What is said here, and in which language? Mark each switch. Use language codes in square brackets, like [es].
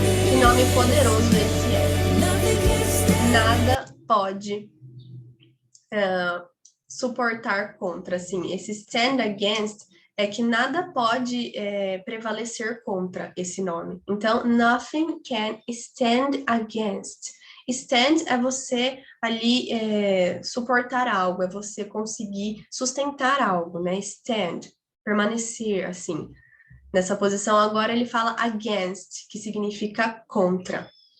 [pt] Que nome poderoso esse é. Nada pode suportar contra, assim. Esse stand against é que nada pode prevalecer contra esse nome. [en] Então, nothing can stand against. [pt] Stand é você ali suportar algo, é você conseguir sustentar algo, né? Stand, permanecer, assim. Nessa posição, agora ele fala against, que significa contra.